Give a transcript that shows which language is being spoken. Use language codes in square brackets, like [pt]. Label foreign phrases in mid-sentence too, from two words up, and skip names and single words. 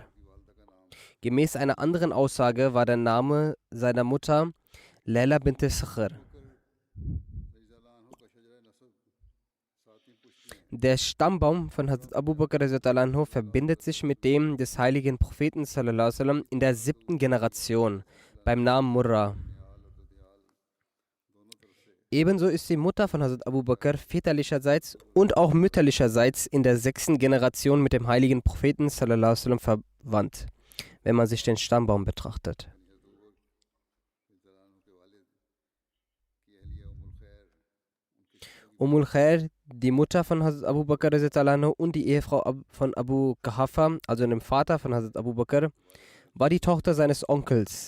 [de] Gemäß einer anderen Aussage war der Name seiner Mutter Layla bint Sakhr. Der Stammbaum von Hazrat Abu Bakr radhiyallahu verbindet sich mit dem des heiligen Propheten [ar] صلى الله عليه وسلم [de] in der 7. Generation beim Namen Murrah. Ebenso ist die Mutter von Hazrat Abu Bakr väterlicherseits und auch mütterlicherseits in der 6. Generation mit dem heiligen Propheten [ar] صلى الله عليه وسلم [de] verwandt, wenn man sich den Stammbaum betrachtet. Ummul Khair, die Mutter von Hazrat Abu Bakr und die Ehefrau von Abu Qahafa, also dem Vater von Hazrat Abu Bakr, war die Tochter seines Onkels.